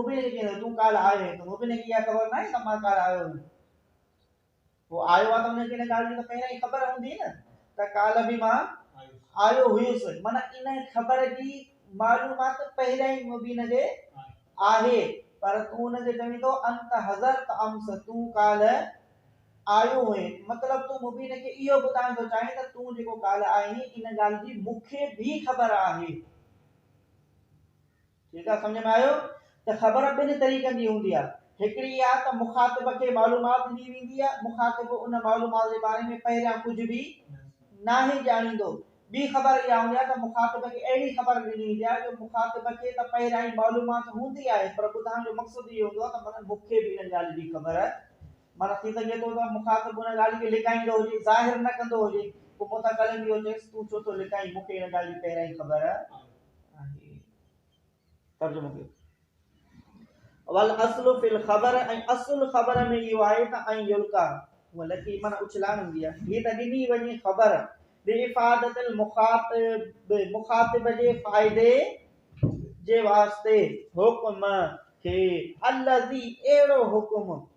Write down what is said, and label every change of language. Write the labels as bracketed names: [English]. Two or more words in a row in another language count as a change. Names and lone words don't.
[Sindhi] मुबीन खे चईंदो तूं काल्ह आयो है, त मुबीन खे इहा ख़बर न आहे त मां काल्ह आयो आहियां, वो आयो आहे त हुनखे इन ॻाल्हि जी त पहिरियां ई ख़बर हूंदी न त काल्ह बि मां आयो हुयुसि, माना इन ख़बर जी मालूमात पहिरियां ई मुबीन खे आहे, पर तूं हुनखे चवीं थो [Arabic] أنت حضرت أمس, [Sindhi] तूं काल्ह आयो है, मतलब तू मुबीन खे इहो ॿुधाइण थो चाहे त तूं जेको काल्ह आई इन ॻाल्हि जी मूंखे बि ख़बर आहे। ठीकु आहे, सम्झ में आयो त ख़बर ॿिनि तरीक़नि जी हूंदी आहे। हिकिड़ी आहे त मुखातिब खे मालूमात ॾिनी वेंदी आहे, मुखातिब उन मालूमात जे बारे में पहिरियां कुझु बि नाहे ॼाणींदो। ॿी ख़बर इहा हूंदी आहे त मुखातिब खे अहिड़ी ख़बर ॾिनी वेंदी आहे जो मुखातिब खे त पहिरियां ई मालूमात हूंदी आहे, पर ॿुधाइण जो मक़सदु इहो हूंदो आहे त माना मूंखे बि इन ॻाल्हि जी ख़बर, माना थी सघे थो त मुखातिब उन ॻाल्हि खे लिकाईंदो हुजे, ज़ाहिर न कंदो हुजे, पोइ मुतकल्लिम इहो चएसि तूं छो थो लिकाई, मूंखे इन ॻाल्हि जी पहिरियां ई ख़बर आहे। तर्जुमो कयो, [Arabic] والأصل في الخبر, [Sindhi] ऐं असुल ख़बर में इहो आहे त ऐं युल्का, उहा लकी माना उछलाण हूंदी आहे, हीअ त ॾिनी वञे ख़बर [Arabic] بإفادة المخاطب [Sindhi] जे फ़ाइदे जे वास्ते, हुक्म खे अल्लज़ी अहिड़ो हुक्म